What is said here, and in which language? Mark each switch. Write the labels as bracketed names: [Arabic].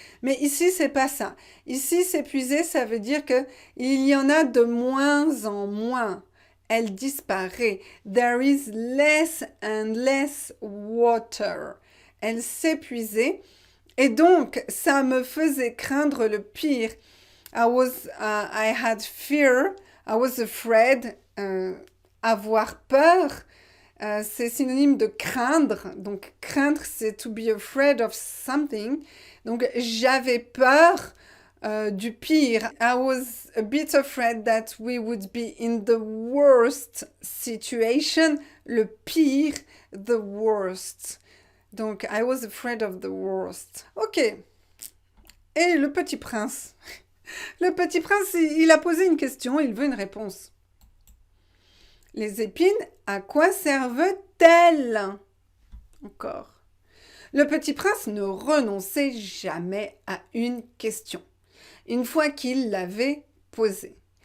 [French] Mais ici, c'est pas ça. Ici, s'épuiser, ça veut dire que il y en a de moins en moins. Elle disparaît. [English] There is less and less water. [French] Elle s'épuisait. Et donc, ça me faisait craindre le pire. [English] I had fear, I was afraid, [French] avoir peur, c'est synonyme de craindre. Donc, craindre, c'est [English] to be afraid of something. [French] Donc, j'avais peur du pire. [English] I was a bit afraid that we would be in the worst situation. [French] Le pire, [English] the worst. Donc, I was afraid of the worst. [French] Ok. Et le petit prince. Le petit prince, il a posé une question, il veut une réponse. Les épines, à quoi servent-elles? Encore. Le petit prince ne renonçait jamais à une question, une fois qu'il l'avait posée.